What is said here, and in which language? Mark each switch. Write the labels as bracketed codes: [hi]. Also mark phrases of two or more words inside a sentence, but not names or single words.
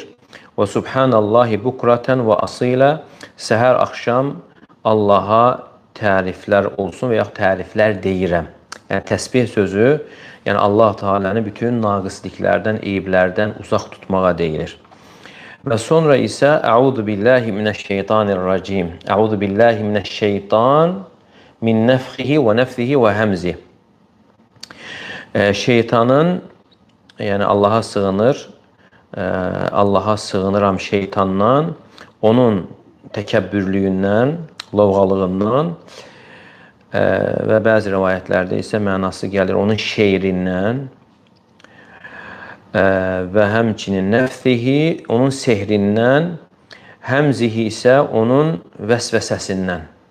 [ar] وسبحان الله بكرة وأصيلا. [az] Səhər axşam Allaha təriflər olsun və yaxud təriflər deyirəm. Yəni təsbih sözü, yəni Allah Teala'nı bütün naqisliklərdən, eyiblərdən uzaq tutmağa deyilir. Və sonra isə [ar] أعوذ بالله من الشيطان الرجيم. أعوذ بالله من الشيطان من نفخه ونفثه وهمزه. [az] Şeytanın, yəni Allaha sığınır, Allaha sığınıram şeytandan, onun təkəbbürlüyündən, lovğalığından və bəzi rivayətlərdə isə mənası gəlir onun şeirindən və həmçinin nəfsihi, onun sehrindən, həmzihi isə onun vəsvəsəsindən.